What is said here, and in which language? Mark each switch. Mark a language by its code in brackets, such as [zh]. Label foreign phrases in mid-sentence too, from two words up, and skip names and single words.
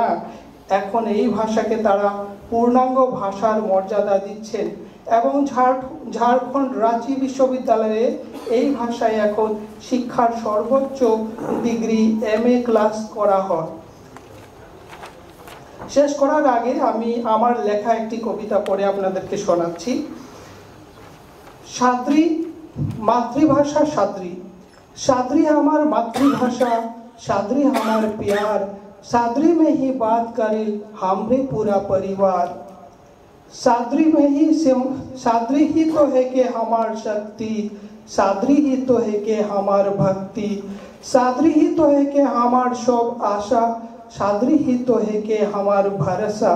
[bn] এখন এই ভাষাকে তারা পূর্ণাঙ্গ ভাষার মর্যাদা দিচ্ছেন এবং ঝাড়খণ্ড রাঁচি বিশ্ববিদ্যালয়ে এই ভাষায় এখন শিক্ষার সর্বোচ্চ ডিগ্রি MA ক্লাস করা হয়। শেষ করার আগে আমি আমার লেখা একটি কবিতা পড়ে আপনাদেরকে শোনাচ্ছি। সাদ্রি, মাতৃভাষা সাদ্রি। [sck] सादरी हमार मातृभाषा, सादरी हमार प्यार, सादरी में ही बात करे हमरे पूरा परिवार। सादरी ही तो है कि हमार शक्ति, सादरी ही तो है कि हमार भक्ति, सादरी ही तो है कि हमार सब आशा, सादरी ही तो है कि हमार भरोसा।